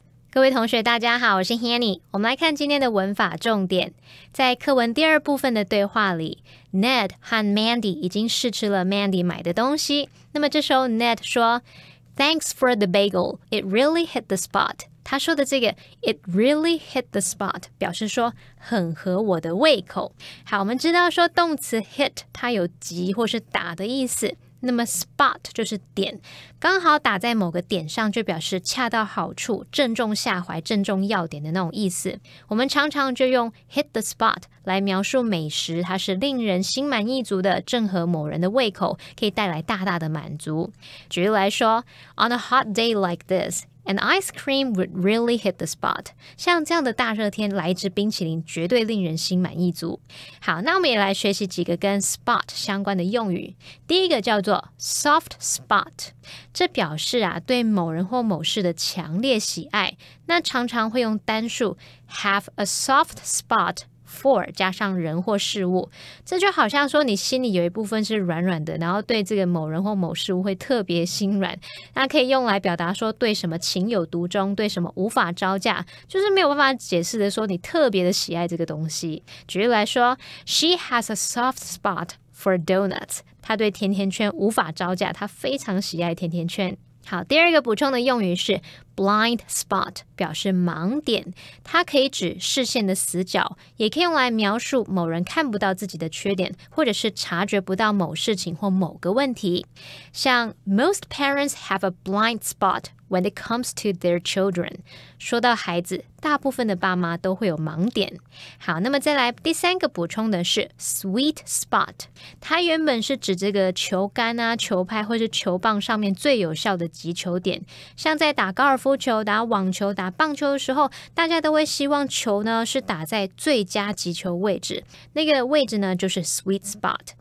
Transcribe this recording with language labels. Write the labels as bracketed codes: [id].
[zh] 各位同学大家好，我是 Hanny。我们来看今天的文法重点。在课文第二部分的对话里， Ned 和 Mandy 已经试吃了 Mandy 买的东西。那么这时候 [en] Ned [zh] 说 [en] Thanks for the bagel, it really hit the spot。 [zh] 他说的这个 [en] It really hit the spot [zh] 表示说很合我的胃口。好，我们知道说动词 hit 它有击或是打的意思，那么 spot 就是点，刚好打在某个点上就表示恰到好处，正中下怀，正中要点的那种意思。我们常常就用 hit the spot 来描述美食，它是令人心满意足的，正合某人的胃口，可以带来大大的满足。举例来说 [en] On a hot day like this, an ice cream would really hit the spot。 [zh] 像这样的大热天来一支冰淇淋绝对令人心满意足。好，那我们也来学习几个跟 spot 相关的用语。第一个叫做 soft spot， 这表示对某人或某事的强烈喜爱，那常常会用单数 have a soft spot for 加上人或事物，这就好像说你心里有一部分是软软的，然后对这个某人或某事物会特别心软，那可以用来表达说对什么情有独钟，对什么无法招架，就是没有办法解释的说你特别的喜爱这个东西。举例来说 [en] She has a soft spot for donuts， [zh] 她对甜甜圈无法招架，她非常喜爱甜甜圈。好，第二个补充的用语是 blind spot， 表示盲点，它可以指视线的死角，也可以用来描述某人看不到自己的缺点，或者是察觉不到某事情或某个问题。像 [en] Most parents have a blind spot when it comes to their children， [zh] 说到孩子，大部分的爸妈都会有盲点。好，那么再来第三个补充的是 sweet spot， 它原本是指这个球杆球拍或是球棒上面最有效的击球点，像在打高尔夫球、打网球、打棒球的时候，大家都会希望球呢是打在最佳击球位置，那个位置呢就是 sweet spot。